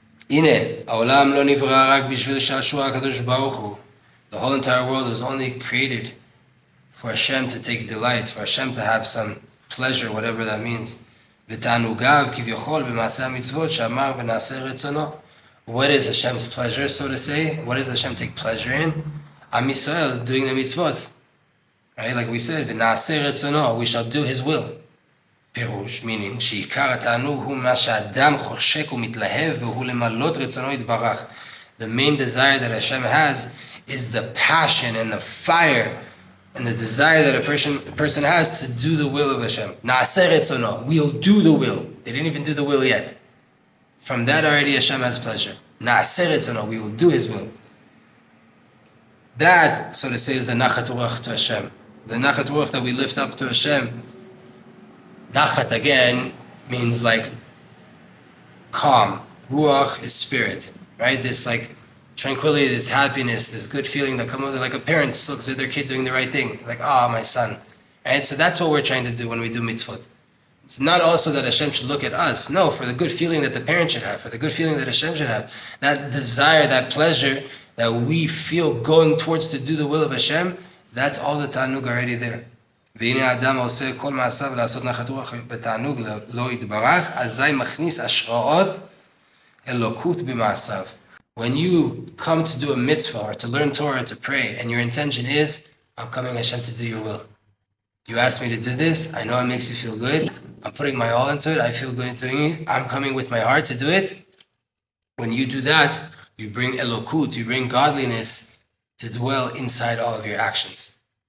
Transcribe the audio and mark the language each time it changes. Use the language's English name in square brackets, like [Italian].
[Hebrew] הנה, העולם לא נברא רק בשביל שעשוע הקדוש ברוך הוא. [English] The whole entire world was only created for Hashem to take delight, for Hashem to have some pleasure, whatever that means. [Hebrew] ותענוגיו כביכול במעשה המצוות שאמר ונעשה רצונו. [English] What is Hashem's pleasure, so to say? What does Hashem take pleasure in? Am Yisrael, doing the mitzvot. Right, like we said, [Hebrew] ונעשה רצונו, [English] we shall do His will. [Hebrew] פירוש, meaning, שעיקר התענוג הוא מה שהאדם חושק ומתלהב והוא למלות רצונו יתברך. [English] The main desire that Hashem has is the passion and the fire and the desire that a person has to do the will of Hashem. Na'aseh retzono, we'll do the will. They didn't even do the will yet. From that already Hashem has pleasure. Na'aseh retzono, we will do His will. That, so to say, is the nachat ruach to Hashem. The nachat ruach that we lift up to Hashem. Nachat again means like calm. Ruach is spirit, right? This like tranquility, this happiness, this good feeling that comes like a parent looks at their kid doing the right thing, like, my son. Right? So that's what we're trying to do when we do mitzvot. It's not also that Hashem should look at us. No, for the good feeling that the parent should have, for the good feeling that Hashem should have. That desire, that pleasure that we feel going towards to do the will of Hashem, that's all the ta'anug already there. [Hebrew] והנה האדם עושה כל מעשיו לעשות נחת רוח בתענוג לא יתברך, אזי מכניס השראות אלוקות במעשיו. [English] When you come to do a mitzvah or to learn Torah, to pray, and your intention is, I'm coming, Hashem, to do your will. You asked me to do this, I know it makes you feel good, I'm putting my all into it, I feel good doing it, I'm coming with my heart to do it. When you do that, you bring elokut, you bring godliness to dwell inside all of your actions.